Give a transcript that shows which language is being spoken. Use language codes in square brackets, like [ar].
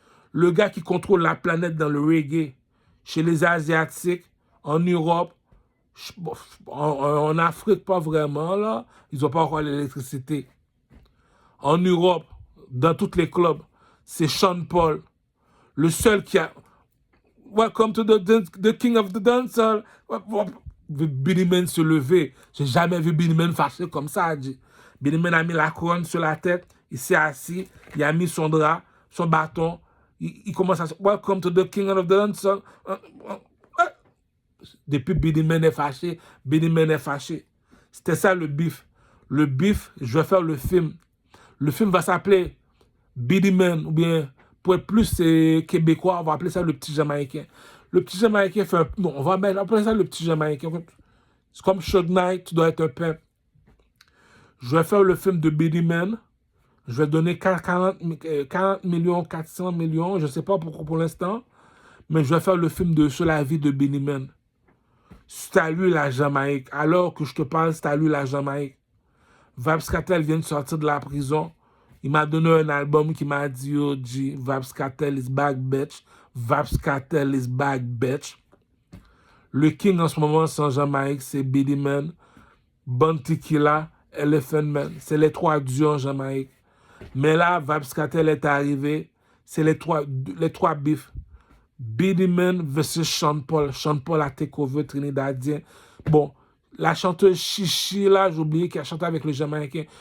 [fr] Le gars qui contrôle la planète dans le reggae, chez les Asiatiques, en Europe, en Afrique, pas vraiment, là. Ils n'ont pas encore l'électricité. En Europe, dans tous les clubs, c'est Sean Paul. Le seul qui a... [en] Welcome to the king of the dancehall. [fr] Beenie Man se lever. J'ai jamais vu Beenie Man fâché comme ça. Beenie Man a mis la couronne sur la tête. Il s'est assis. Il a mis son drap, son bâton. Il commence à... [en] Welcome to the king of the dancehall. [fr] Depuis Beenie Man est fâché, Beenie Man est fâché. C'était ça le bif. Le bif, je vais faire le film. Le film va s'appeler Beenie Man, ou bien, pour être plus québécois, on va appeler ça le petit Jamaïcain. Le petit Jamaïcain fait un... Non, on va appeler ça le petit Jamaïcain. C'est comme Suge Knight, tu dois être un pimp. Je vais faire le film de Beenie Man. Je vais donner 40 millions, 400 millions, je ne sais pas pourquoi pour l'instant, mais je vais faire le film sur la vie de Benny Man. C'est à lui la Jamaïque. Alors que je te parle, c'est à lui la Jamaïque. Vybz Kartel vient de sortir de la prison. Il m'a donné un album qui m'a dit, oh, G, [en] Vybz Kartel is back, bitch. Vybz Kartel is back, bitch. [fr] Le king en ce moment, c'est en Jamaïque, c'est Benny Man, Bounty Killer, Elephant Man. C'est les 3 dieux en Jamaïque. Mais là, Vybz Kartel est arrivé. C'est les trois bifs. Benny Man versus Sean Paul. Sean Paul a [en] take over [fr] Trinidadien. Bon, la chanteuse Chichi, là, j'ai oublié qu'elle chantait avec les Jamaïcains.